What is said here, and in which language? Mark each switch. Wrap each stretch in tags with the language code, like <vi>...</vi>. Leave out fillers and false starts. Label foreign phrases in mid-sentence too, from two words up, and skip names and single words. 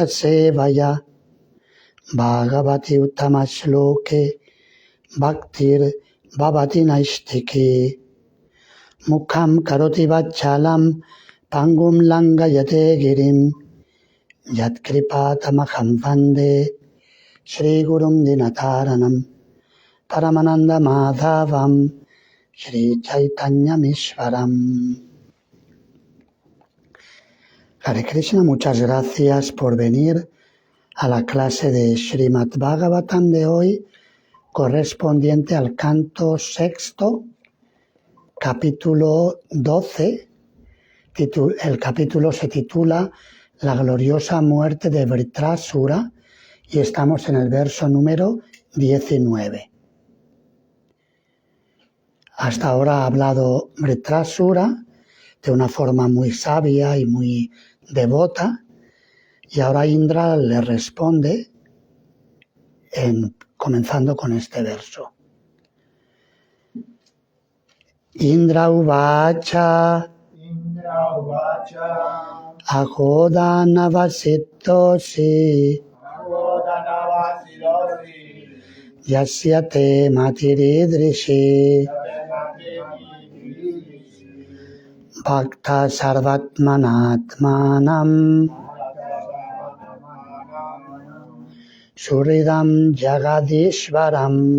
<sa>सेवया भगवति उत्तम-श्लोके भक्तिर् भवति नैष्ठिकी मुखम् करोति वाचालम् पङ्गुम् लङ्घयते गिरिम् यत् कृपातमहम् वन्दे श्री गुरुम् दीनतारणम् परमानन्द माधवम् श्री चैतन्य मिश्वरम्.</sa> <es>Hare Krishna, muchas gracias por venir a la clase de Srimad Bhagavatam de hoy, correspondiente al canto sexto, capítulo 12. El capítulo se titula La gloriosa muerte de Vritrasura y estamos en el verso número 19. Hasta ahora ha hablado Vritrasura de una forma muy sabia y muy devota, y ahora Indra le responde comenzando con este verso.</es> <sa>इन्द्र उवाच अहोधनवसितोसि यस्य ते मतिरिदृशि भक्त सर्वात्मनात्मनम् सुरिदम् जगदीश्वरम्.</sa>